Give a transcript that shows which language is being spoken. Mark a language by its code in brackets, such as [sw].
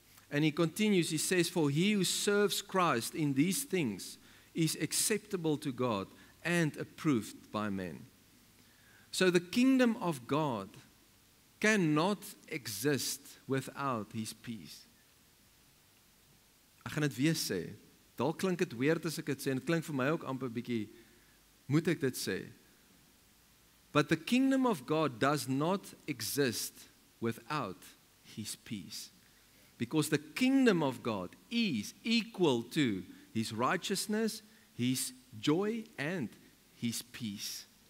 [en] And he continues, he says, for he who serves Christ in these things is acceptable to God and approved by men. So the kingdom of God cannot exist without His peace. [af] Ek gaan dit weer sê. Dalk klink dit weird as ek dit sê, en dit klink vir my ook amper bietjie, moet ek dit sê. [en] But the kingdom of God does not exist without His peace. Because the kingdom of God is equal to His righteousness, His joy, and His peace.